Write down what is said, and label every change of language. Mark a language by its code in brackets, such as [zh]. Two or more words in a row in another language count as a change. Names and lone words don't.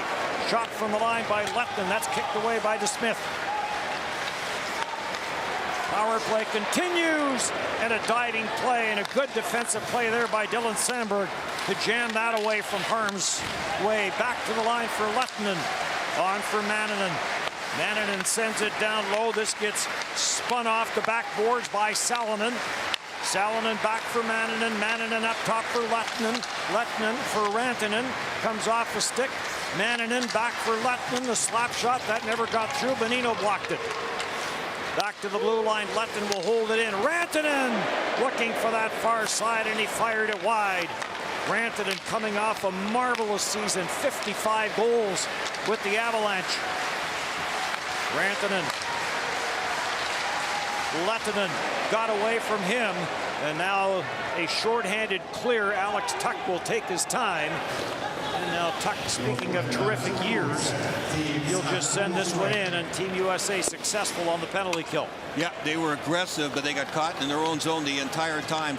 [en] Shot from the line by Lehtinen. That's kicked away by DeSmith. Power play continues, and a diving play and a good defensive play there by Dylan Sandberg to jam that away from harm's way. Back to the line for Lehtinen. On for Manninen. Manninen sends it down low. This gets spun off the backboards by Salonen. Salonen back for Manninen. Manninen up top for Lehtinen. Lehtinen for Rantanen. Comes off the stick. Manninen back for Lehtinen. The slap shot, that never got through. Bonino blocked it. Back to the blue line. Lehtinen will hold it in. Rantanen looking for that far side, and he fired it wide. Rantanen coming off a marvelous season. 55 goals with the Avalanche. Rantanen. Lehtinen got away from him, and now a shorthanded clear. Alex Tuck will take his time. And now Tuck, speaking of terrific years, he'll just send this one in, and Team USA successful on the penalty kill. Yeah, they were aggressive, but they got caught in their own zone the entire time.